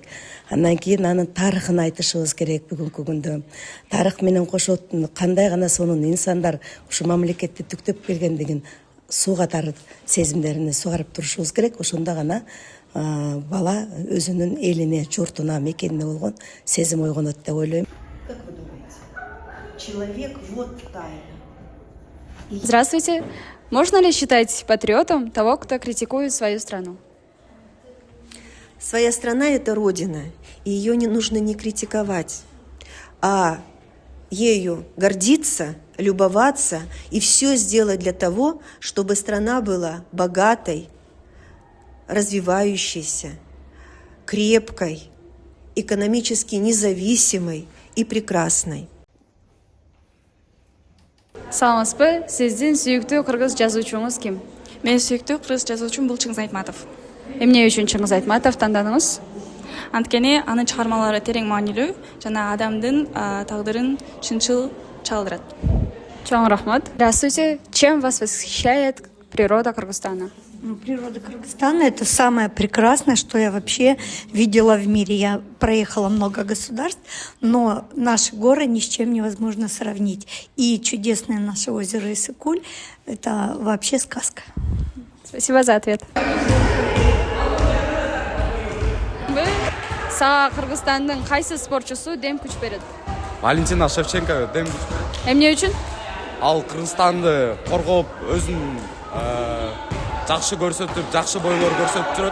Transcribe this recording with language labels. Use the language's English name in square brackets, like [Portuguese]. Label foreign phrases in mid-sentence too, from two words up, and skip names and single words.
[Kyrgyz] Андан кийин анын тарыхын айтышыбыз керек бүгүнкү күндө. Тарых менен кошо кандай гана сонун инсандар ушу мамлекетти түктөп келгендигин катары сезимдерин сугарып турушубуз керек. Ошондо гана бала өзүнүн элине, журтуна, мекенине болгон сезим ойгонот деп ойлойм. [Russian] Человек вот тайна. Здравствуйте. Можно ли считать патриотом того, кто критикует свою страну? Своя страна — это родина, и ее не нужно не критиковать, а ею гордиться, любоваться и все сделать для того, чтобы страна была богатой, развивающейся, крепкой, экономически независимой и прекрасной. [Kyrgyz] Саламатсызбы, сиздин сүйүктүү кыргыз жазуучуңуз ким? Менин сүйүктүү кыргыз жазуучум бул Чыңгыз Айтматов. Эмне үчүн Чыңгыз Айтматов тандадыңыз? Анткени анын чыгармалары терең маанилүү жана адамдын тагдырын чынчыл чагылдырат. Чоң рахмат. [Russian] Здравствуйте. Чем вас восхищает природа Кыргызстана? Природа Кыргызстана — это самое прекрасное, что я вообще видела в мире. Я проехала много государств, но наши горы ни с чем невозможно сравнить. И чудесное наше озеро Иссык-Куль — это вообще сказка. Спасибо за ответ. [Kyrgyz] Сага Кыргызстандын кайсы спортчусу дем күч берет? Валентина Шевченко дем күч берет. Эмне үчүн? Ал Кыргызстанды коргоп, өзүн жакшы көрсөтүп, жакшы бойлор көрсөтүп жүрөт.